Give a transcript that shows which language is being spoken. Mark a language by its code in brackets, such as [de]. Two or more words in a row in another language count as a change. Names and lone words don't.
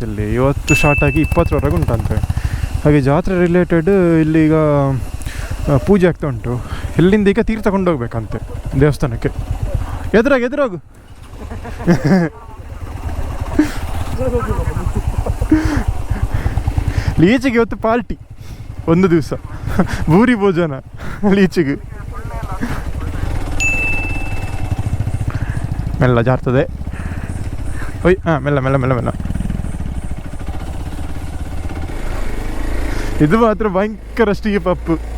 [kn] ಇಲ್ಲಿ ಇವತ್ತು ಸ್ಟಾರ್ಟ್ ಆಗಿ 20ರವರೆಗೆ ಉಂಟಂತೆ. ಹಾಗೆ ಜಾತ್ರೆ ರಿಲೇಟೆಡ್ ಇಲ್ಲಿಗ ಪೂಜೆ ಆಗ್ತಾ ಉಂಟು. ಇಲ್ಲಿಂದ ಈಗ ತೀರ್ಥ ಕೊಂಡೋಗ್ಬೇಕಂತೆ ದೇವಸ್ಥಾನಕ್ಕೆ. ಎದುರಾಗು ಲೀಚಿಗೆ ಇವತ್ತು ಪಾರ್ಟಿ, ಒಂದು ದಿವಸ ಭೂರಿ ಭೋಜನ ಲೀಚಿಗೆ. ಮೆಲ್ಲ ಜಾರ್ತದೆ. ಒಯ್ ಮೆಲ್ಲ ಮೆಲ್ಲ ಮೆಲ್ಲ ಮೆಲ್ಲ. ಇದು ಮಾತ್ರ ಭಯಂಕರ [en] steep up.